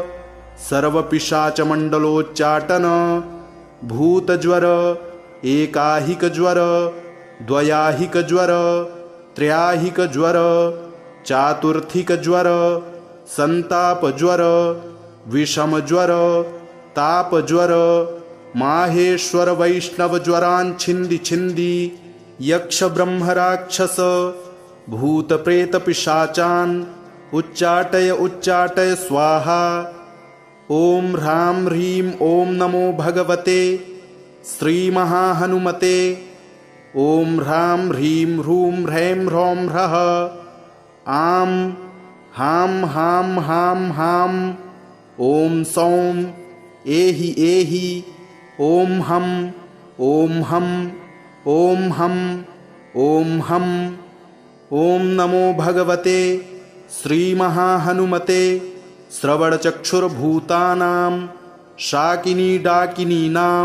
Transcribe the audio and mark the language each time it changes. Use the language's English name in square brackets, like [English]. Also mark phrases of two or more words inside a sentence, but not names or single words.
[Sanskrit] सर्वपिशाचमण्डलोच्चाटन भूतज्वर एकाहिकज्वर द्वयाहिकज्वर त्रयाहिकज्वर चातुर्थिकज्वर संतापज्वर विषमज्वर तापज्वर माहेश्वर वैष्णवज्वरान् छिन्दी छिन्दी यक्ष ब्रह्मराक्षस भूतप्रेतपिशाचान् उच्चाटय उच्चाटय स्वाहा। ॐ ह्रां ह्रीं ॐ नमो भगवते श्रीमहाहनुमते ॐ ह्रां ह्रीं ह्रूं ह्रैं ह्रौं ह्रः आं हां हां हां हां ॐ सौं एहि एहि ॐ हं ॐ हं ॐ हं ॐ हं। ॐ नमो भगवते श्रीमहाहनुमते श्रवणचक्षुर्भूतानां शाकिनी डाकिनीनां